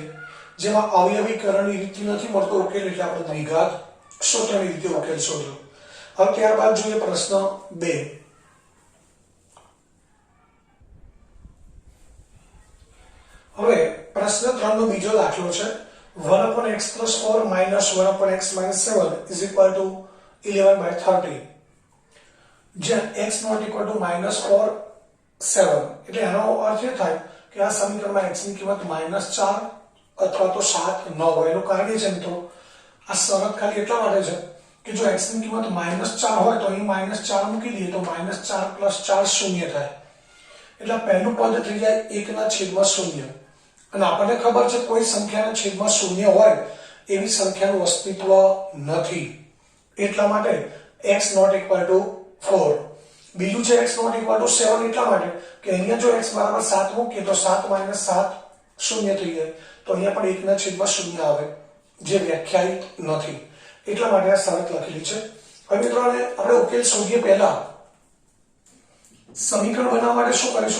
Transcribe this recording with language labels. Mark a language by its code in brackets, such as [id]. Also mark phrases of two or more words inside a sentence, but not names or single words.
[gu] જેમાં અવયવીકરણની રીત નથી મળતો ઉકેલ, એટલે આપણે દ્વિઘાત સૂત્રની રીતે ઉકેલ શોધ્યો. હવે ત્યારબાદ જોઈએ પ્રશ્ન 2. હવે પ્રશ્ન 3 નો બીજો દાખલો છે. [en] 1/x+4 minus 1/x-7 is equal to 11/30. [gu] જ્યાં x [en] not equal to [gu] -4 7 એટલે આનો અર્થ એ થાય કે આ સમીકરણમાં x ની કિંમત -4 અથવા તો 7 ન હોય. એનું કારણ એ છે મિત્રો, આ શરત ખાલી એટલા માટે છે કે જો x ની કિંમત -4 હોય તો અહીં -4 મૂકી દઈએ તો -4 + 4 શૂન્ય થાય. એટલે પહેલું પદ થઈ જાય 1/0 અને આપણને ખબર છે કોઈ સંખ્યાના છેદમાં શૂન્ય હોય એવી સંખ્યાનું અસ્તિત્વ નથી. એટલા માટે [en] x not equal to 4. [gu] બીજું છે x [en] not equal to [gu] 7 એટલા માટે કે અહીંયા જો x બરાબર 7 મૂકીએ તો 7 - 7 શૂન્ય થઈ જાય. તો અહીંયા પણ 1/0 આવે જે વ્યાખ્યાયિત નથી. એટલા માટે આ શરત લખેલી છે. હવે મિત્રો આપણે ઉકેલ શોધીએ પહેલા સમીકરણ બનાવવા માટે શું કરીશું?